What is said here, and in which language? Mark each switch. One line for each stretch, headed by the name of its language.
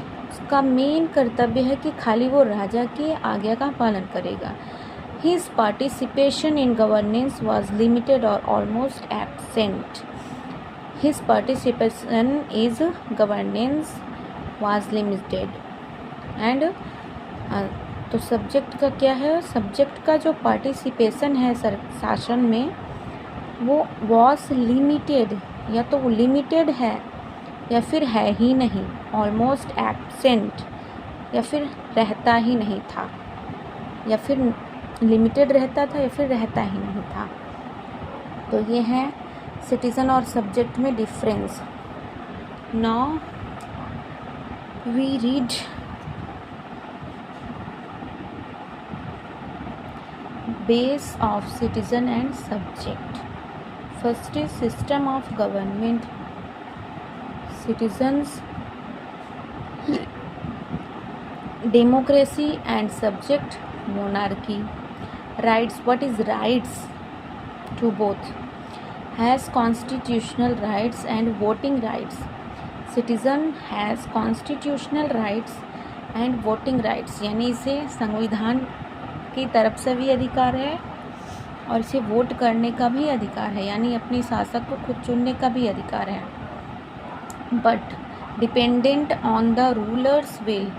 Hindi: उसका मेन कर्तव्य है कि खाली वो राजा की आज्ञा का पालन करेगा।
English: His participation in governance was limited or almost absent। His participation is governance was limited and
Hindi: तो सब्जेक्ट का क्या है? सब्जेक्ट का जो पार्टिसिपेशन है शासन में वो
English: was limited,
Hindi: या तो वो लिमिटेड है या फिर है ही नहीं,
English: almost absent
Hindi: या फिर रहता ही नहीं था, या फिर लिमिटेड रहता था या फिर रहता ही नहीं था। तो ये है सिटीज़न और सब्जेक्ट में difference.
English: Now we read base of citizen and subject. First is system of government. Citizens, democracy and subject monarchy. Rights. What is rights to both? Has constitutional rights and voting rights. Citizen has constitutional rights and voting rights,
Hindi: यानी इसे संविधान की तरफ से भी अधिकार है और इसे वोट करने का भी अधिकार है, यानी अपने शासक को खुद चुनने का भी अधिकार है।
English: But dependent on the rulers will.